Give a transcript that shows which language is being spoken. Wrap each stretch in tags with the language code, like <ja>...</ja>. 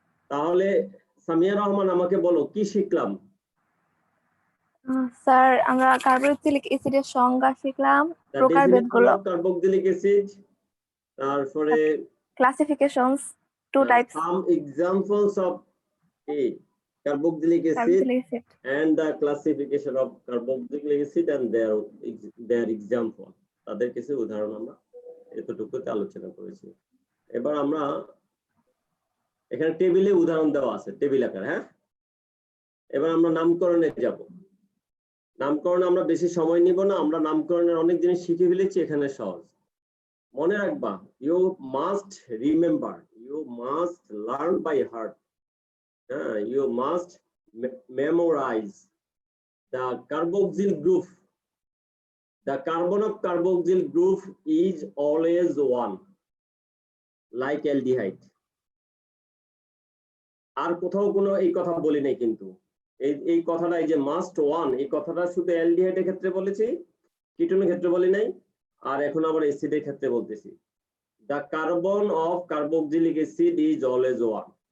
<bn>তাহলে সামিয়া রহমান আমাকে বলো কি শিখলাম? স্যার আমরা কার্বক্সিলিক অ্যাসিডের সংজ্ঞা শিখলাম, প্রকারভেদগুলো, কার্বক্সিলিক অ্যাসিড, তারপরে</bn> <en>classifications, two types, some examples of a carboxylic acid</en> <bn>carboxylic acid.</bn> <en>and the classification of carboxylic acid and their example,</en> <bn>তাদের কিছু উদাহরণ আমরা এতটুকুতে আলোচনা করেছি। এবার আমরা এখানে টেবিলে উদাহরণ দেওয়া আছে, টেবিল আকার। হ্যাঁ, এবার আমরা নামকরণে যাব। নামকরণে আমরা বেশি সময় নিব না, আমরা নামকরণের অনেক জিনিস শিখে ফেলেছি, এখানে সহজ। মনে রাখবা,</bn> <en>You must remember, you must learn by heart, you must memorize the carboxyl group. The carbon of carboxyl group is always one, like aldehyde.</en> <bn>আর কোথাও কোনো এই কথা বলি নাই, কিন্তু এই কথাটা, এই যে</bn> <en>must one,</en> <bn>এই কথাটা শুধু অ্যালডিহাইডের ক্ষেত্রে বলেছি, কিটোনের ক্ষেত্রে বলি নাই, আর এখন আবার অ্যাসিডের ক্ষেত্রে বলতেছি।</bn> <en>The carbon of carboxylic acid is always one.</en>